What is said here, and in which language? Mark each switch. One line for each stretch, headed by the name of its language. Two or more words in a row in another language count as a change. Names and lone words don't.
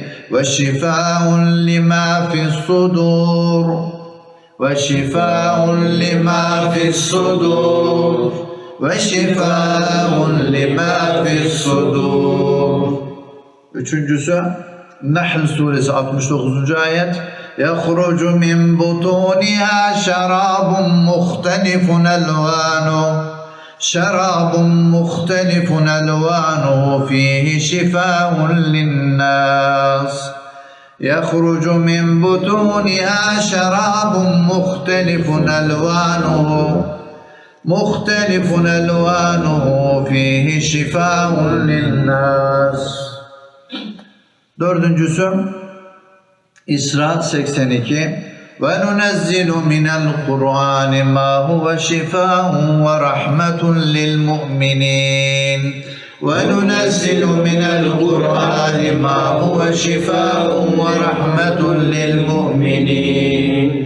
Arabic: وشفاء لما في الصدور. وشفاء لما في الصدور. وشفاء لما في الصدور.
Turkish: Üçüncüsü Nahl suresi 69. ayet.
Arabic: يَخْرُجُ مِنْ بُطُونِهَا شَرَابٌ مُخْتَلِفٌ أَلْوَانُهُ شراب مختلف ألوانه فيه شفاء للناس يخرج من بطونها شراب مختلف ألوانه فيه شفاء للناس.
Turkish: Dördüncüsü İsra 82.
Arabic: وننزل من القرآن ما هو شفاء ورحمة للمؤمنين. وننزل من القرآن ما هو شفاء ورحمة للمؤمنين.